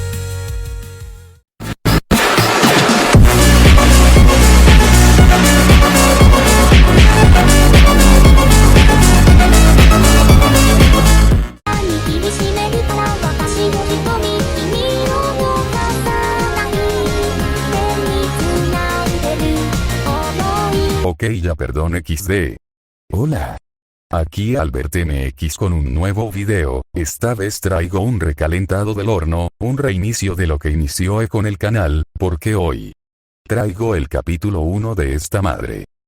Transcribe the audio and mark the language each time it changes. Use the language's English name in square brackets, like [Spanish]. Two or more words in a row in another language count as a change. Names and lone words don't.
[Japanese] 握りしめるから私の瞳、君を動かさない。手に繋いでる想い。 [Spanish] Ok, ya perdón XD. Hola. Aquí Albert MX con un nuevo video. Esta vez traigo un recalentado del horno, un reinicio de lo que inició con el canal, porque hoy traigo el capítulo 1 de esta madre.